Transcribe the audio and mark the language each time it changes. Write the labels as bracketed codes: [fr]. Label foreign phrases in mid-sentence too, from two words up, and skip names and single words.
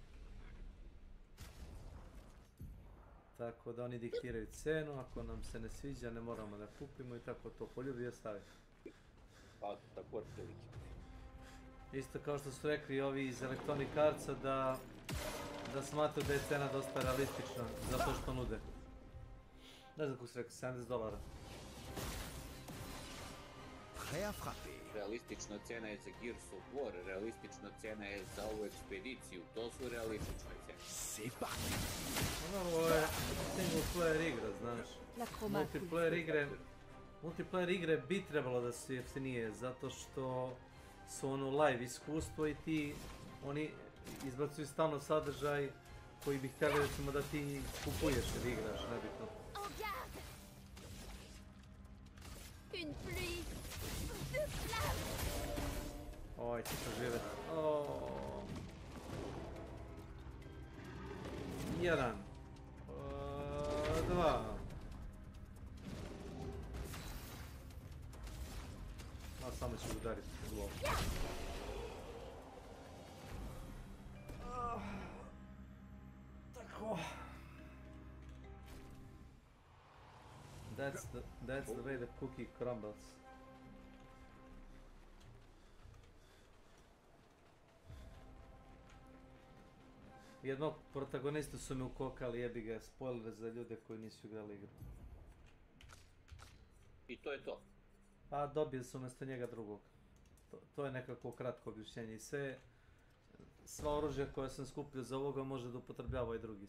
[sr] Tako da oni diktiraju cenu, ako nam se ne sviđa ne moramo da kupimo i tako to poljubi i ostavi. Pa tako je prilike. Isto kao što su rekli ovi iz Electronic Artsa da smatruju da je cena dosta realistična zato što nude. Ne znam kako su rekli, $70. [fr] Prêt à frapper. [sr] Realistična cena je za Gears of War, realistična cena je za ovu ekspediciju, to su realistične cene. [fr] C'est parti. [sr] Ovo je [en] single player [sr] igra, znaš. Multiplayer igre bi trebalo da su jeftinije, zato što su ono live iskustvo i oni izbacuju stalno sadržaj koji bi htjeli recimo da ti kupuješ ili igraš, nebitno. [fr] En garde. Une pluie de flammes. [sr] Oj, će preživjeti. Jedan. Dva. Samo ću udariti u glavu. Tako. [en] That's the way the cookie crumbles. [sr] Jednog protagonistu su mi ukokali, jebi ga, spoiler za ljude koji nisu igrali igru. I to je to. Pa dobio sam umjesto njega drugog. To je nekako kratko objašnjenje i sva oružja koja sam skupio za ovoga može da upotrebljava i drugi.